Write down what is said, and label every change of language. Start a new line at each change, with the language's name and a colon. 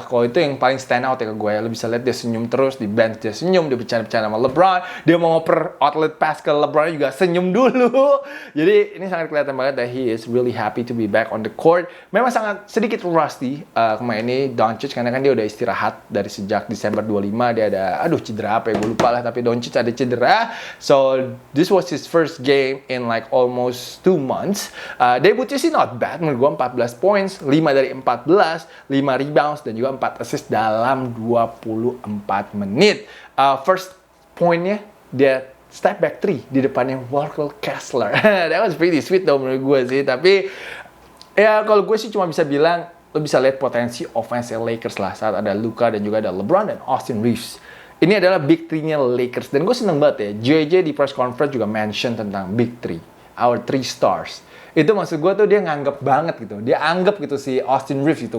Indonesian: Kalau itu yang paling stand out ya ke gue ya. Lo bisa lihat dia senyum terus, di bench dia senyum, dia bercanda-bercanda sama LeBron. Dia mau ngoper outlet pass ke LeBron juga senyum dulu. Jadi ini sangat kelihatan banget
English: that he is really happy to be back on the court.
Indonesian: Memang sangat sedikit rusty kemarin ini Doncic, karena kan dia udah istirahat dari sejak Desember 25. Dia ada, cedera apa ya, gue lupa lah. Tapi Doncic ada cedera.
English: So, this was his first game in like almost 2 months.
Indonesian: Debutnya sih
English: not bad.
Indonesian: Menurut gue 14 points, 5 dari 14, 5 rebounds, dan juga 4 assist dalam 24 menit. First pointnya, dia step back 3 di depannya Walker Kessler.
English: That was pretty sweet though
Indonesian: menurut gue sih. Tapi, ya kalau gue sih cuma bisa bilang, lo bisa lihat potensi offense Lakers lah saat ada Luka dan juga ada LeBron dan Austin Reeves. Ini adalah Big 3-nya Lakers. Dan gue seneng banget ya, JJ di press conference juga mention tentang Big 3,
English: our 3 stars.
Indonesian: Itu maksud gue tuh dia nganggep banget gitu. Dia anggap gitu si Austin Reeves gitu.